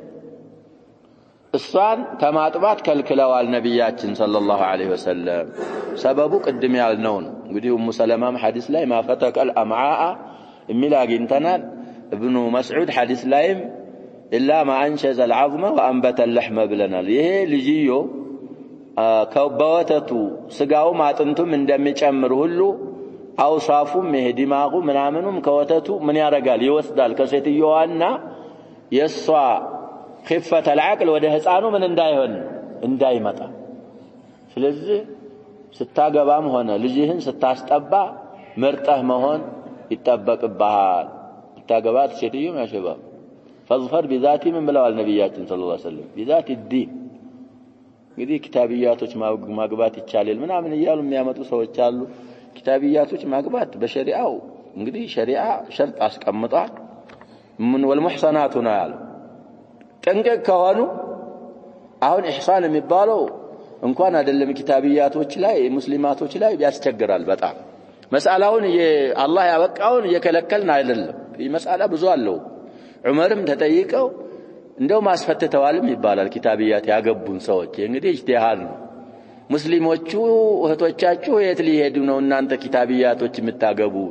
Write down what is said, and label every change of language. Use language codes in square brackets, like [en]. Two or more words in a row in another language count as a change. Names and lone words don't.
[am] እሷን ከማጥባት ከልክለዋል ነብያችን [ar] صلى الله عليه وسلم። [am] ሰበቡ ቅድም ያልነው ነው። እንግዲህ ኡሙ ሰለማም ሐዲስ ላይ [ar] ما فتق الأمعاء [am] የሚል አግኝተናል። ኢብኑ መስዑድ ሐዲስ ላይም [ar] إلا ما أنشز العظم وانبت اللحم [am] ብለናል። ይሄ ልጅዮ በወተቱ ስጋውም አጥንቱም እንደሚጨምር ሁሉ አውሳፉም ይሄ ዲማጉ ምናምኑም ከወተቱ ምን ያረጋል ይወስዳል ከሴትዮዋና የሷ [ar] خفة العقل [am] ወደ ህፃኑ ምን እንዳይሆን እንዳይመጣ። ስለዚህ ስታገባም ሆነ ልጅህን ስታስጠባ መርጠህ መሆን ይጠበቅብሃል። ስታገባት ሴትዮ ያሸባ [ar] فاظفر بذاتي من [am] ብለዋል ነብያችን [ar] صلى الله عليه وسلم بذات الدين። [am] እንግዲህ ኪታቢያቶች ማግባት ይቻላል ምናምን እያሉ የሚያመጡ ሰዎች አሉ። ኪታቢያቶች ማግባት በሸሪዓው እንግዲህ ሸሪዓ ሸርጥ አስቀምጧል። ምን والمحصنات ነው ያለው። ጠንቀቅ ከሆኑ አሁን ኢህሳን የሚባለው እንኳን አይደለም ኪታቢያቶች ላይ ሙስሊማቶች ላይ ያስቸግራል በጣም። መስአላውን አላህ ያበቃውን እየከለከልን አይደለም። ይህ መስአላ ብዙ አለው። ዑመርም ተጠይቀው እንደው ማስፈተተዋልም ይባላል ኪታቢያት ያገቡን ሰዎች። እንግዲህ ኢጅቲሃድ ነው። ሙስሊሞቹ እህቶቻችሁ የት ሊሄዱ ነው እናንተ ኪታቢያቶች የምታገቡት?